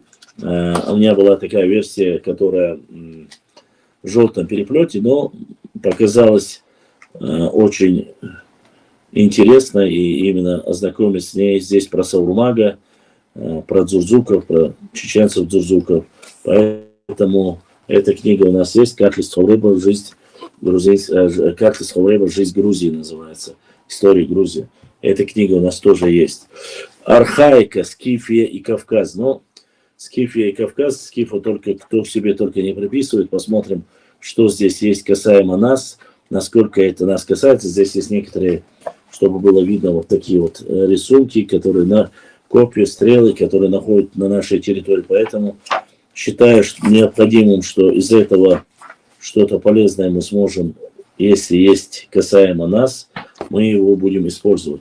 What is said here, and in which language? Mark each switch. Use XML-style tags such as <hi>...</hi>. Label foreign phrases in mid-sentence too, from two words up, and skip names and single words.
<ru>У меня была такая версия, которая в желтом переплете, но показалась очень интересно, и именно ознакомиться с ней здесь про Саурмага, про дзурзуков, про чеченцев-дзурзуков. Поэтому эта книга у нас есть, «Картлист Ховреба. Жизнь Грузии» называется. «История Грузии». Эта книга у нас тоже есть. Архаика, Скифия и Кавказ. Но Скифия и Кавказ, Скифу только кто себе только не приписывает. Посмотрим, что здесь есть касаемо нас, насколько это нас касается. Здесь есть некоторые, чтобы было видно, вот такие вот рисунки, которые на копья, стрелы, которые находят на нашей территории. Поэтому считаю необходимым, что из этого что-то полезное мы сможем, если есть касаемо нас, мы его будем использовать.</ru>